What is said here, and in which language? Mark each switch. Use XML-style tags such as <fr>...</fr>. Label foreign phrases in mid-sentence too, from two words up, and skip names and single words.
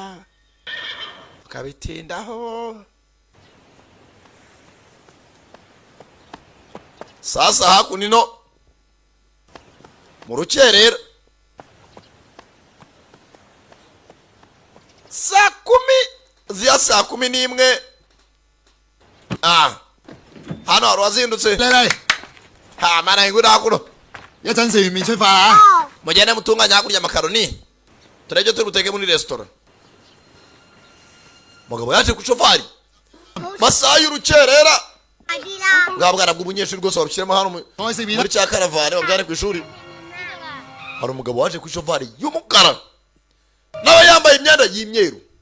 <rw>ukabitindaho sasa hakuno ino mu rukerera saa kumi ziya saa kumi n'imwe hano hari uwazindutse mana ingwira hakuno</rw> <yue>一陣食完麵出發啊！</yue> <rw>mugende mutunganya hakurya amakaroni turebe turi buteke muri resitora mugabo yaje ku shofari masaha y'urukerera bwa bwana bw'umunyeshuri rwose warushyiremo hano muri cya karavani babyane ku ishuri hari umugabo waje ku shofari y'umukara nawe yambaye imyenda y'imyeru</rw>